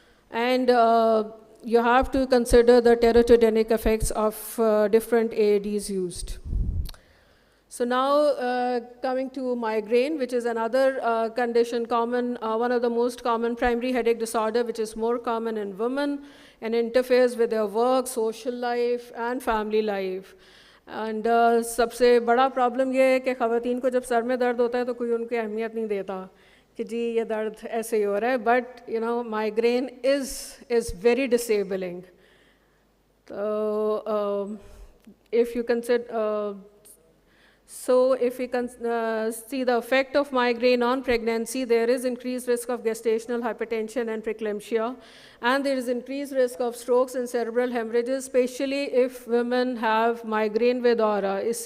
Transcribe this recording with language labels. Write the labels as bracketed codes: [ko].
[en] And you have to consider the teratogenic effects of different AADs used. So now coming to migraine, which is another condition common, one of the most common primary headache disorder, which is more common in women and interferes with their work, social life and family life. [hi] And सबसे बड़ा problem ये है कि ख़वातीन को जब sir में दर्द होता है तो कोई उनकी अहमियत नहीं देता कि जी ये दर्द ऐसे ही हो रहा है, [en] but you know migraine is very disabling. So if you consider So if we can see the effect of migraine on pregnancy, there is increased risk of gestational hypertension and preeclampsia, and there is increased risk of strokes and cerebral hemorrhages, especially if women have migraine with aura.